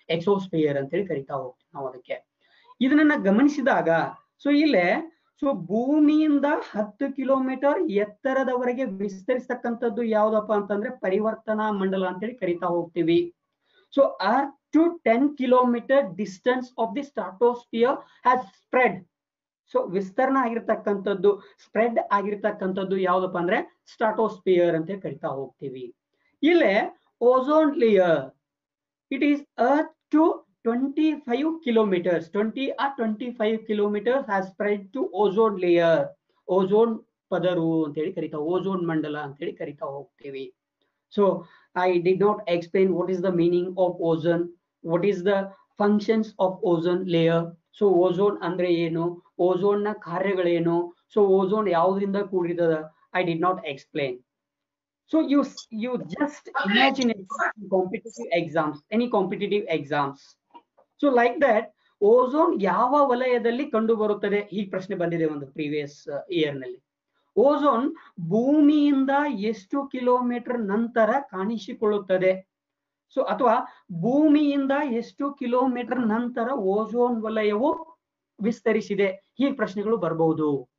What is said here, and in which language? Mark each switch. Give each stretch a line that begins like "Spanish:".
Kannada: ಎಕ್ಸೋಸ್ಫಿಯರ್ ಅಂತ ಹೇಳಿ ಕರಿತಾ ಹೋಗ್ತೀವಿ ನಾವು ಅದಕ್ಕೆ. ಇದನ್ನ ಗಮನಿಸಿದಾಗ ಸೊ ಇಲ್ಲೇ ಸೊ ಭೂಮಿಯಿಂದ 10 ಕಿಲೋಮೀಟರ್ ಎತ್ತರದವರೆಗೆ ವಿಸ್ತರಿಸತಕ್ಕಂಥದ್ದು ಯಾವ್ದಪ್ಪ ಅಂತಂದ್ರೆ ಪರಿವರ್ತನಾ ಮಂಡಲ ಅಂತೇಳಿ ಕರಿತಾ ಹೋಗ್ತೀವಿ.
English: So earth to 10 kilometer distance of the stratosphere has spread.
Kannada: So ವಿಸ್ತರಣೆ ಆಗಿರ್ತಕ್ಕಂಥದ್ದು, ಸ್ಪ್ರೆಡ್ ಆಗಿರ್ತಕ್ಕಂಥದ್ದು ಯಾವ್ದಪ್ಪ ಅಂದ್ರೆ ಸ್ಟ್ರಾಟೋಸ್ಫಿಯರ್ ಅಂತ ಕರಿತಾ ಹೋಗ್ತೀವಿ.
English: ಇಲ್ಲೇ ozone layer, it is earth to 25 kilometers, 20 or 25 kilometers has spread to ozone layer.
Kannada: Ozone ಪದರು ಅಂತ ಹೇಳಿ ಕರಿತಾ, ಓಝೋನ್ ಮಂಡಲ ಅಂತ ಹೇಳಿ ಕರಿತಾ ಹೋಗ್ತೀವಿ.
English: So I did not explain what is the meaning of ozone, what is the functions of ozone layer.
Kannada: So ozone ಅಂದ್ರೆ ಏನು, ಓಝೋನ್ ನ ಕಾರ್ಯಗಳೇನು, ಸೊ ಓಝೋನ್ ಯಾವ್ದ್ರಿಂದ ಕೂಡಿರ್ತದ,
English: I did not explain. So you just imagine it in competitive exams, any competitive exams. So like that,
Kannada: ozone ಯಾವ ವಲಯದಲ್ಲಿ ಕಂಡು ಬರುತ್ತದೆ, ಈ ಪ್ರಶ್ನೆ ಬಂದಿದೆ ಒಂದು ಪ್ರೀವಿಯಸ್ ಇಯರ್ ನಲ್ಲಿ. ಓಝೋನ್ ಭೂಮಿಯಿಂದ ಎಷ್ಟು ಕಿಲೋಮೀಟರ್ ನಂತರ ಕಾಣಿಸಿಕೊಳ್ಳುತ್ತದೆ, ಸೊ ಅಥವಾ ಭೂಮಿಯಿಂದ ಎಷ್ಟು ಕಿಲೋಮೀಟರ್ ನಂತರ ಓಝೋನ್ ವಲಯವು ವಿಸ್ತರಿಸಿದೆ, ಈ ಪ್ರಶ್ನೆಗಳು ಬರಬಹುದು.